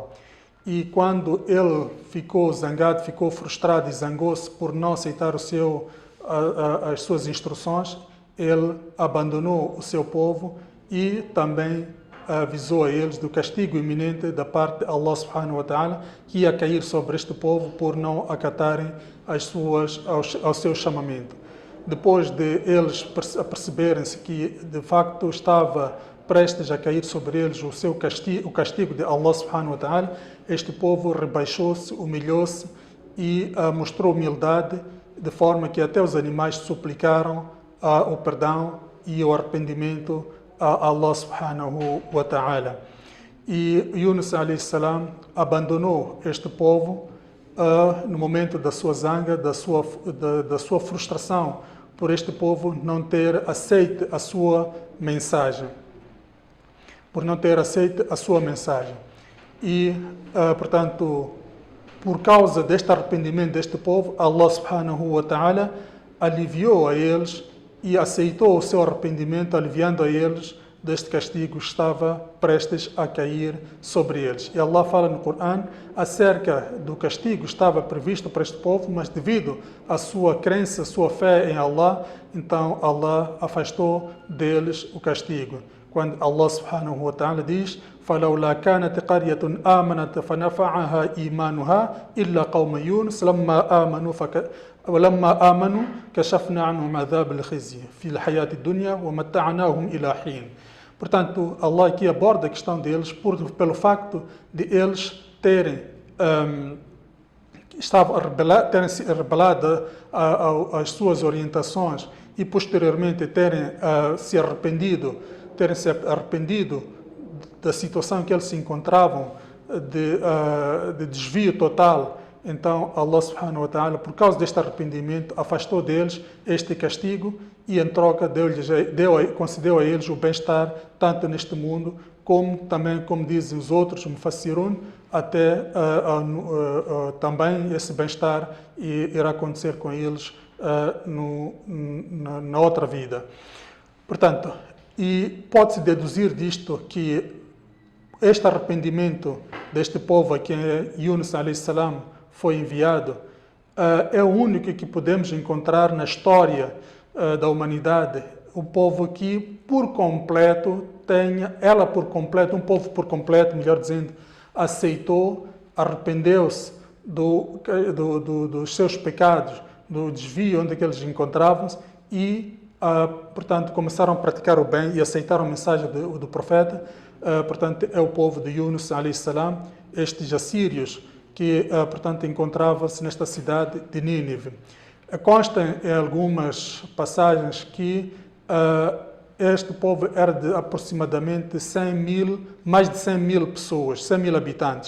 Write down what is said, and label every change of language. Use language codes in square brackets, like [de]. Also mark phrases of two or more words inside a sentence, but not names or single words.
[pt] E quando ele ficou zangado, ficou frustrado e zangou-se por não aceitar as suas instruções, ele abandonou o seu povo e também avisou a eles do castigo iminente da parte de Allah [ar] سبحانه وتعالى, [pt] que ia cair sobre este povo por não acatarem ao seu chamamento. Depois de eles perceberem-se que de facto estava prestes a cair sobre eles o castigo de Allah [ar] سبحانه وتعالى, [pt] este povo rebaixou-se, humilhou-se e mostrou humildade, de forma que até os animais suplicaram o perdão e o arrependimento a Allah [ar] سبحانه وتعالى. [pt] E Yunus [ar] عليه السلام [pt] abandonou este povo no momento da sua zanga, da sua frustração por este povo não ter aceito a sua mensagem. E, portanto, por causa deste arrependimento deste povo, Allah [ar] سبحانه وتعالى [pt] aliviou a eles e aceitou o seu arrependimento, aliviando a eles deste castigo que estava prestes a cair sobre eles. E Allah fala no Corão acerca do castigo que estava previsto para este povo, mas devido à sua crença, à sua fé em Allah, então Allah afastou deles o castigo. [ar] Quando Allah subhanahu wa ta'ala diz: فَلَوْلَا كَانَتْ قَرْيَةٌ آمَنَتْ فَنَفَعَهَا إِيمَانُهَا إِلَّا قَوْمَ يُونُسَ ولما آمنوا كشفنا عنهم عذاب الخزي في الحياة الدنيا ومتعناهم إلى حين. [pt] Portanto, Allah aqui aborda a questão deles pelo facto de eles terem se rebelado às suas orientações e posteriormente terem se arrependido da situação em que eles se encontravam, de desvio total. Então Allah [ar] سبحانه وتعالى, [pt] por causa deste arrependimento, afastou deles este castigo e em troca concedeu a eles o bem-estar tanto neste mundo como também, como dizem os outros mufassirun, até também esse bem-estar irá acontecer com eles na outra vida. Portanto, e pode-se deduzir disto que este arrependimento deste povo a quem Yunus [ar] عليه السلام [pt] foi enviado é o único que podemos encontrar na história da humanidade, um povo que por completo um povo por completo, melhor dizendo, aceitou, arrependeu-se dos seus pecados, do desvio onde eles encontravam-se e, portanto, começaram a praticar o bem e aceitaram a mensagem do profeta. Portanto, é o povo de Yunus [ar] عليه السلام, [pt] estes assírios que, portanto, encontrava-se nesta cidade de Nínive. Consta em algumas passagens que este povo era de aproximadamente mais de 100 mil pessoas, 100 mil habitantes.